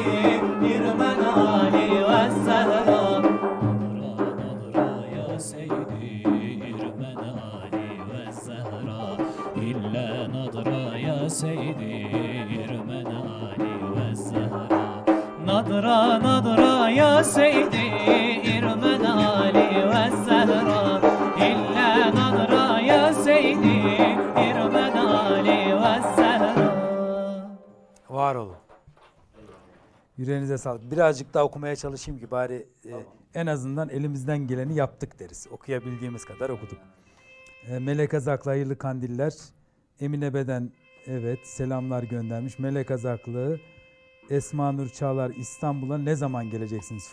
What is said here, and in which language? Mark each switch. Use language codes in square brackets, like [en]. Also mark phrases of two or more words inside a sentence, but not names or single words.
[ar] إرمن علي والزهراء نظرة نظرة يا سيدي إرمن علي والزهراء إلا نظرة يا سيدي إرمن علي والزهراء نظرة نظرة يا سيدي إرمن علي والزهراء إلا نظرة يا سيدي إرمن علي والزهراء [tr] Var olun. Yüreğinize sağlık. Birazcık daha okumaya çalışayım ki bari en azından elimizden geleni yaptık deriz. Okuyabildiğimiz kadar okuduk. Melek Azaklı hayırlı kandiller. Emine Beden evet selamlar göndermiş. Melek Azaklı, Esma Nur Çağlar İstanbul'a ne zaman geleceksiniz?